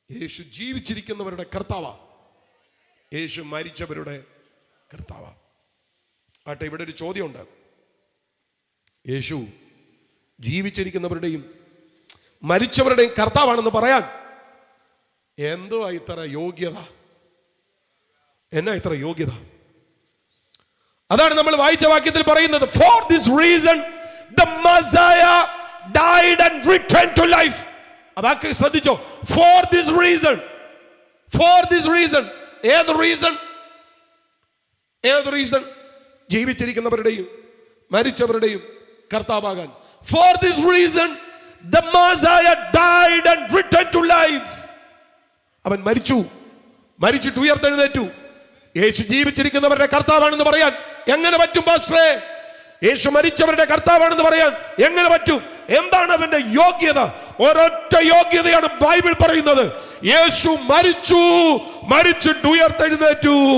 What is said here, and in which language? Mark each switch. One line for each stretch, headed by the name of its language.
Malayalam: യേശു ജീവിച്ചിരിക്കുന്നവരുടെ കർത്താവാ, യേശു മരിച്ചവരുടെ കർത്താവാ. ആട്ടെ, ഇവിടെ ഒരു ചോദ്യമുണ്ട്. യേശു ജീവിച്ചിരിക്കുന്നവരുടെയും മരിച്ചവരുടെയും കർത്താവാണെന്ന് പറയാൻ എന്തുവാ ഇത്ര യോഗ്യത? എന്നാ ഇത്ര യോഗ്യത? അതാണ് നമ്മൾ വായിച്ച വാക്യത്തിൽ പറയുന്നത്.
English: For this reason the Messiah died and returned to life.
Malayalam: അതൊക്കെ ശ്രദ്ധിച്ചോ.
English: For this reason. For this reason.
Malayalam: ഏത് റീസൺ? ഏത് reason? ജീവിച്ചിരിക്കുന്നവരുടെയും മരിച്ചവരുടെയും കർത്താവാകാൻ.
English: For this reason the Messiah died and returned to life.
Malayalam: അവൻ മരിച്ചിട്ട് ഉയർത്തെഴുന്നേറ്റു. യേശു ജീവിച്ചിരിക്കുന്നവരുടെ കർത്താവാണെന്ന് പറയാൻ എങ്ങനെ പറ്റും പാസ്റ്ററെ? യേശു മരിച്ചവരുടെ കർത്താവാണെന്ന് പറയാൻ എങ്ങനെ പറ്റും? എന്താണ് അവന്റെ യോഗ്യത? ഒരൊറ്റ യോഗ്യതയാണ് ബൈബിൾ പറയുന്നത്. യേശു മരിച്ചിട്ട് ഉയർത്തെഴുന്നേറ്റു.